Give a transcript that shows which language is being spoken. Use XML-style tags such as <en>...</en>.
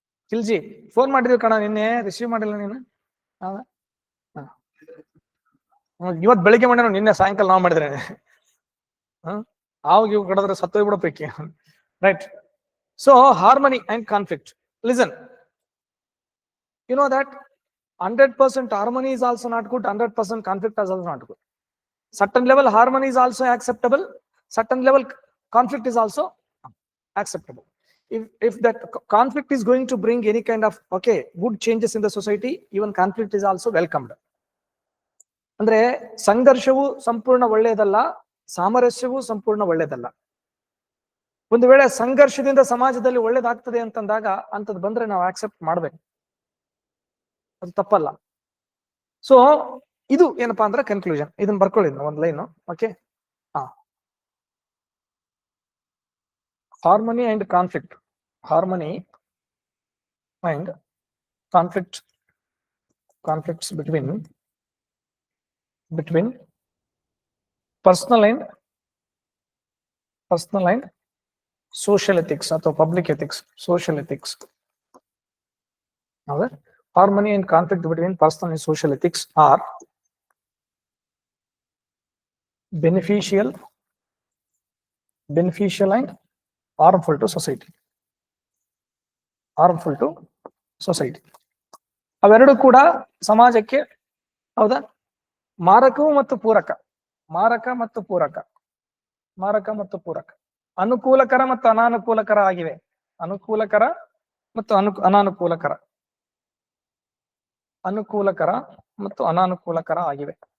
<kn>Khilji phone ಮಾಡಿದ್ವಿ ಕಣ, ನಿನ್ನೆ ರಿಸೀವ್ ಮಾಡಿಲ್ಲ ನೀನು. ಇವತ್ ಬೆಳಿಗ್ಗೆ ಮಾಡ್ಯಾನ, ನಿನ್ನೆ ಸಾಯಂಕಾಲ ನಾವು ಮಾಡಿದ್ರೆ ಆವಾಗ ಇವ್ ಕಡದ್ರೆ ಸತ್ತೋಗ್ಬಿಡೋ ಪೈಕಿ.</kn> <en>Right. So harmony and conflict. Listen, you know that 100% harmony is also not good, 100% conflict is also not good. Certain level harmony is also acceptable, certain level conflict is also acceptable. If that conflict is going to bring any kind of good changes in the society, even conflict is also welcomed.</en> <kn>ಅಂದ್ರೆ ಸಂಘರ್ಷವು ಸಂಪೂರ್ಣ ಒಳ್ಳೆಯದಲ್ಲ, ಸಾಮರಸ್ಯವು ಸಂಪೂರ್ಣ ಒಳ್ಳೆಯದಲ್ಲ. ಒಂದು ವೇಳೆ ಸಂಘರ್ಷದಿಂದ ಸಮಾಜದಲ್ಲಿ ಒಳ್ಳೇದಾಗ್ತದೆ ಅಂತಂದಾಗ ಅಂತದ್ ಬಂದ್ರೆ ನಾವು ಆಕ್ಸೆಪ್ಟ್ ಮಾಡ್ಬೇಕು, ಅದು ತಪ್ಪಲ್ಲ. ಸೊ ಇದು ಏನಪ್ಪಾ ಅಂದ್ರೆ ಕನ್ಕ್ಲೂಷನ್. ಇದನ್ನ ಬರ್ಕೊಳ್ಳಿದ್ ಒಂದ್ line.</kn> <en>Okay, harmony and conflict. Harmony and conflict, conflicts between personal and social ethics ಅಥವಾ public ethics, social ethics. ಹೌದಾ? Harmony and conflict between personal and social ethics are beneficial and harmful to society. Harmful to society.</en> <kn>ಅವೆರಡು ಕೂಡ ಸಮಾಜಕ್ಕೆ ಹೌದಾ ಮಾರಕವು ಮತ್ತು ಪೂರಕ, ಮಾರಕ ಮತ್ತು ಪೂರಕ, ಮಾರಕ ಮತ್ತು ಪೂರಕ, ಅನುಕೂಲಕರ ಮತ್ತು ಅನಾನುಕೂಲಕರ ಆಗಿವೆ. ಅನುಕೂಲಕರ ಮತ್ತು ಅನಾನುಕೂಲಕರ, ಅನುಕೂಲಕರ ಮತ್ತು ಅನಾನುಕೂಲಕರ ಆಗಿವೆ.</kn>